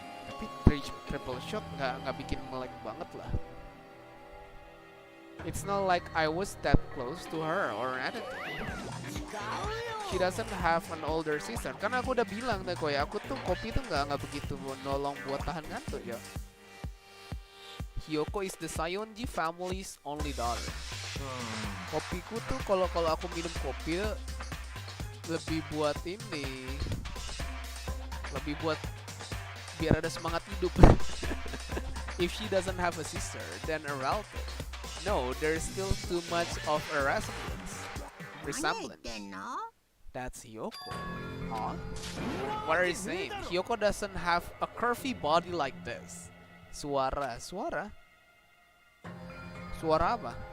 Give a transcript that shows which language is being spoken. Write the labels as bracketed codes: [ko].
[id] Tapi triple shot nggak bikin melek banget lah. [en] It's not like I was that close to her or anything. She doesn't have an older sister. [id] Karena aku udah bilang deh, Koy, aku tuh kopi tuh nggak begitu nolong buat tahan ngantuk ya. [en] Hiyoko is the Sayonji family's only daughter. [id] Kopiku tuh kalau aku minum kopi lebih buat ini, lebih buat biar ada semangat hidup. [en] If she doesn't have a sister, then a relative. No, there's still too much of a resemblance. That's Hiyoko. Huh? What are you saying? Hiyoko doesn't have a curvy body like this. [id] Suara apa?